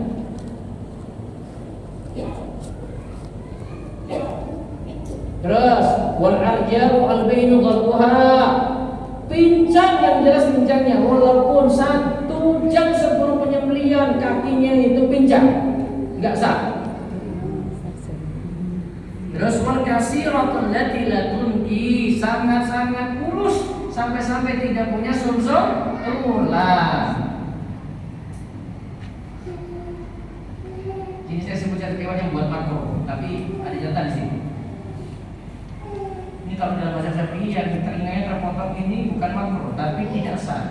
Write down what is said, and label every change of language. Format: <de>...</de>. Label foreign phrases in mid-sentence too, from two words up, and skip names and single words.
<id>Terus</id> <ar>والعرجاء البين ظلعها,</ar> <id>pincang yang jelas pincangnya, walaupun 1 jam sebelum penyembelihan kakinya itu pincang, enggak sah.</id> <ar>Terus والكسيرة التي لا تنقي,</ar> <id>sangat-sangat kurus sampai-sampai tidak punya sumsum tulang. Ini saya sebut satu hewan yang buat makruh, tapi ada catatan di sini. Ini kalau dalam bahasa Syafi'i yang telinganya terpotong ini bukan makruh, tapi tidak sah.</id>